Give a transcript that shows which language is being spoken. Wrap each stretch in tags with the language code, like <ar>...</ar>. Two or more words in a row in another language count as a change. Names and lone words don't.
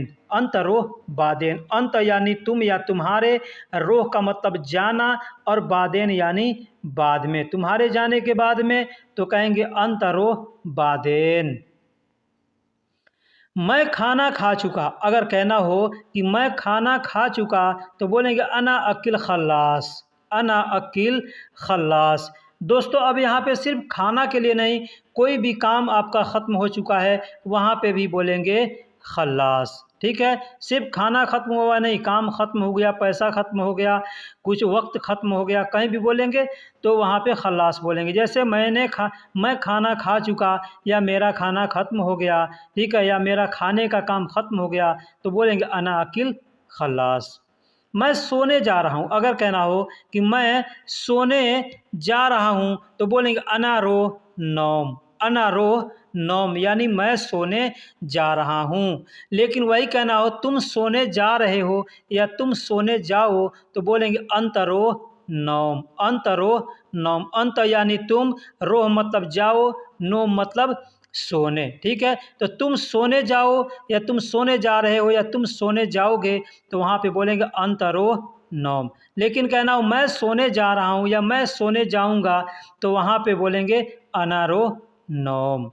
<ar>انت روح بعدين,</ar> <hi>अंत यानी तुम या तुम्हारे, रोह का मतलब जाना और बादेन यानी बाद में, तुम्हारे जाने के बाद में तो कहेंगे</hi> <ar>انت روح بعدين.</ar> <hi>मैं खाना खा चुका, अगर कहना हो कि मैं खाना खा चुका तो बोलेंगे</hi> <ar>أنا أكل خلاص. أنا أكل خلاص.</ar> <hi>दोस्तों अब यहाँ पे सिर्फ खाना के लिए नहीं, कोई भी काम आपका ख़त्म हो चुका है वहाँ पे भी बोलेंगे खल्लास। ठीक है, सिर्फ खाना ख़त्म हुआ नहीं, काम ख़त्म हो गया, पैसा ख़त्म हो गया, कुछ वक्त ख़त्म हो गया, कहीं भी बोलेंगे तो वहाँ पे खल्लास बोलेंगे। जैसे मैं खाना खा चुका या मेरा खाना ख़त्म हो गया, ठीक है, या मेरा खाने का काम ख़त्म हो गया तो बोलेंगे</hi> <ar>أنا أكل خلاص.</ar> <hi>मैं सोने जा रहा हूँ, अगर कहना हो कि मैं सोने जा रहा हूँ तो बोलेंगे</hi> <ar>أنا روح نوم. أنا روح نوم</ar> <hi>यानी मैं सोने जा रहा हूँ। लेकिन वही कहना हो तुम सोने जा रहे हो या तुम सोने जाओ तो बोलेंगे</hi> <ar>انت روح نوم. انت روح نوم,</ar> <hi>अंत यानी तुम, रोह मतलब जाओ, नौम मतलब सोने। ठीक है, तो तुम सोने जाओ या तुम सोने जा रहे हो या तुम सोने जाओगे तो वहाँ पे बोलेंगे</hi> <ar>انت روح نوم.</ar> <hi>लेकिन कहना हो मैं सोने जा रहा हूँ या मैं सोने जाऊँगा, तो वहाँ पे बोलेंगे</hi> <ar>أنا روح نوم.</ar>